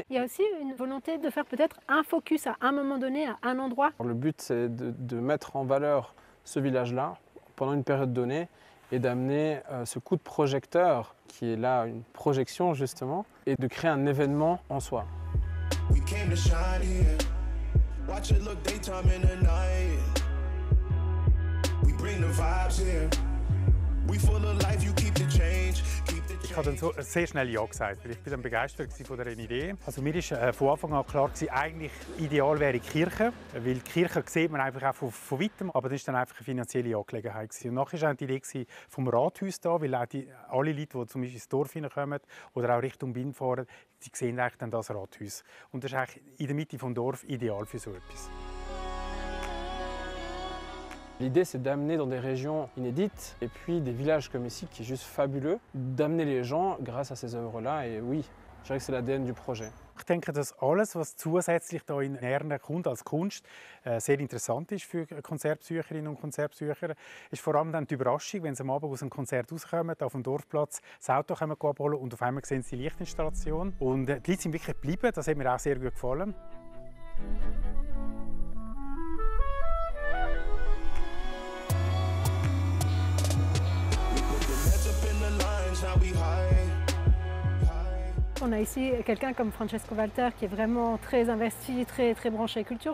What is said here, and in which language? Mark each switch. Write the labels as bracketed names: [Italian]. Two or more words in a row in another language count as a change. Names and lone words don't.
[French] Il y a aussi une volonté de faire peut-être un focus à un moment donné, à un endroit. Le but c'est de mettre en valeur ce village-là pendant une période donnée et d'amener ce coup de projecteur qui est là une projection justement et de créer un événement en soi. [English] We came to shine here. Watch it look daytime in the night. We bring the vibes here. We full of life, you keep the change. Keep the change. [German] habe dann sehr schnell Ja gesagt, weil ich bin dann begeistert von dieser Idee. Also mir ist von Anfang an klar gewesen, eigentlich ideal wäre die Kirche, weil die Kirche sieht man einfach auch von weitem, aber das war dann einfach eine finanzielle Angelegenheit gewesen. Und nachher war auch die Idee vom Rathaus da, weil auch alle Leute, die zum Beispiel ins Dorf hineinkommen oder auch Richtung Bind fahren, sie sehen eigentlich dann das Rathaus. Und das ist eigentlich in der Mitte des Dorf ideal für so etwas. [French] L'idée, c'est d'amener dans des régions inédites et puis des villages comme ici, qui est juste fabuleux, d'amener les gens grâce à ces œuvres-là. Et oui, je dirais que c'est l'ADN du projet. [German] Ich denke, dass alles, was zusätzlich hier in Erne kommt als Kunst, sehr interessant ist für Konzertbesucherinnen und Konzertbesucher, ist vor allem dann die Überraschung, wenn sie am Abend aus einem Konzert rauskommen, auf dem Dorfplatz das Auto abholen und auf einmal sehen sie die Lichtinstallation. Und die Leute sind wirklich geblieben, das hat mir auch sehr gut gefallen. [French] On a ici quelqu'un comme Francesco Walter qui est vraiment très investi, très branché culture.